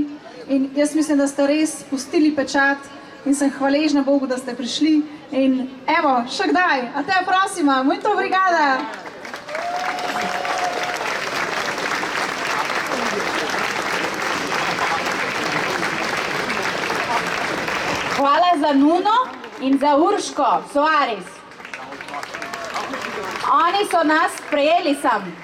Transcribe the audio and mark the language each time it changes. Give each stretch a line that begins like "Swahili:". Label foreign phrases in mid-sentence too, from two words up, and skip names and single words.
Slovenian: In jaz mislim, da ste res pustili pečat in sem hvaležna Bogu, da ste prišli. In evo, še kdaj, a te prosima,
Portuguese: muito obrigada!
Slovenian: Hvala za Nuno in za Urško Soares. Oni so nas sprejeli sem.